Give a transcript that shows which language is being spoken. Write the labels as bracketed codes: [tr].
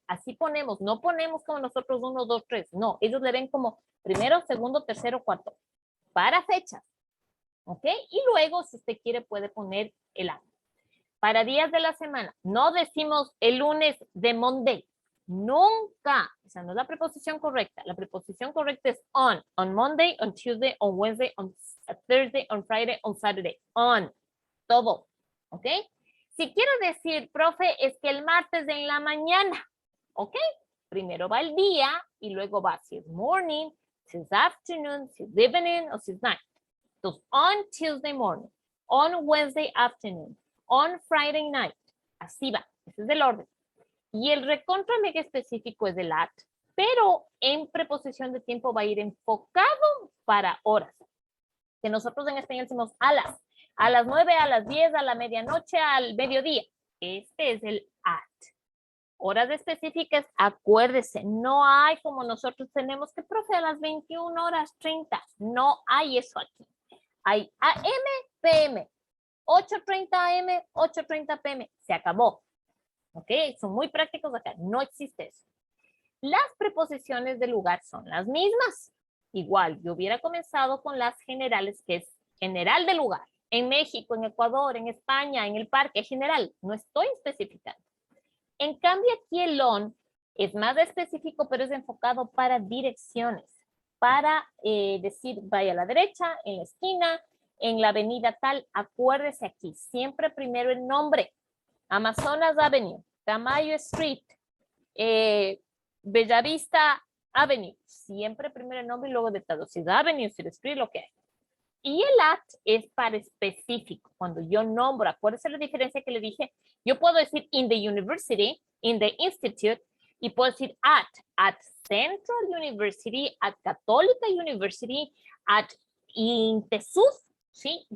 [es] Así ponemos, no ponemos como nosotros 1, 2, 3. No, ellos le ven como primero, segundo, tercero, cuarto. Para fechas. ¿Ok? Y luego, si usted quiere, puede poner el año. Para días de la semana, no decimos el lunes de Monday. Nunca. Esa no es la preposición correcta. La preposición correcta es on. [en] On Monday, on Tuesday, on Wednesday, on Thursday, on Friday, on Saturday. [es] On. Todo. ¿Ok? Si quiero decir, profe, es que el martes en la mañana. ¿Ok? Primero va el día y luego va si es morning, si es afternoon, si es evening o si es night. [en] Entonces, on Tuesday morning, on Wednesday afternoon, on Friday night. [es] Así va. Ese es el orden. Y el recontra mega específico es el at, pero en preposición de tiempo va a ir enfocado para horas. Que nosotros en español decimos a las 9, a las 10, a la medianoche, al mediodía. Este es el at. Horas específicas, acuérdese, no hay como nosotros tenemos que, profe, a las 21 horas 30. No hay eso aquí. Hay AM, PM, 8:30 AM, 8:30 PM. Se acabó. ¿Ok? Son muy prácticos acá. No existe eso. Las preposiciones de lugar son las mismas. Igual, yo hubiera comenzado con las generales, que es general de lugar. En México, en Ecuador, en España, en el parque, general. No estoy especificando. En cambio, aquí el on es más específico, pero es enfocado para direcciones. Para decir, vaya a la derecha, en la esquina, en la avenida tal. Acuérdese aquí, siempre primero el nombre. [en] Amazonas Avenue, Tamayo Street, Bellavista Avenue. [es] Siempre primero el nombre y luego detalle. Si es Avenue, si es Street, lo que hay. Y el at es para específico. Cuando yo nombro, acuérdense la diferencia que le dije. Yo puedo decir [en] in the university, in the institute, [es] y puedo decir [en] at Central University, at Católica University, at INTESUS, [es] ¿sí?